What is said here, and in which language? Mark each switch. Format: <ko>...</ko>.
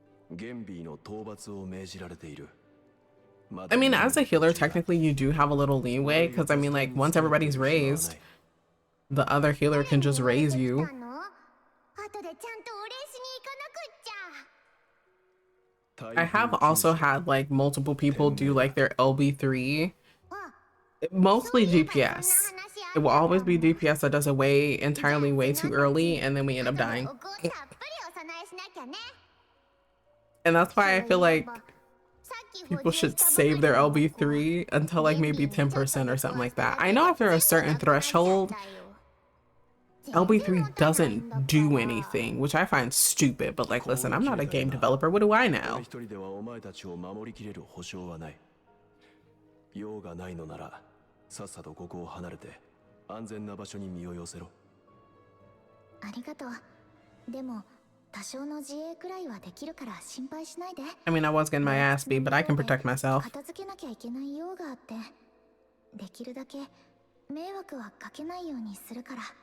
<ja>ゲンビーの討伐を命じられている。</ja> <en>I mean, as a healer, technically you do have a little leeway because I mean, like, once everybody's raised, the other healer can just raise you.</en> <ja>後でちゃんとお礼しに行かなくっちゃ</ja> <en>I have also had like multiple people do like their LB3, mostly DPS. It will always be DPS that does it entirely way too early, and then we end up dying.</en> <ja>おごたっぷりお供えしなきゃね</ja> <en>And that's why I feel like people should save their LB3 until like maybe 10% or something like that. I know after a certain threshold, LB3 doesn't do anything, which I find stupid, but like, listen, I'm not a game developer. What do I know?</en> <ja>一人ではお前たちを守りきれる保証はない。用がないのなら、さっさとここを離れて安全な場所に身を寄せろ。ありがとうでも多少の自衛くらいはできるから心配しないで</ja> <en>I mean, I was getting my ass beat, but I can protect myself.</en> <ja>片付けなきゃいけない用があってできるだけ迷惑はかけないようにするから</ja>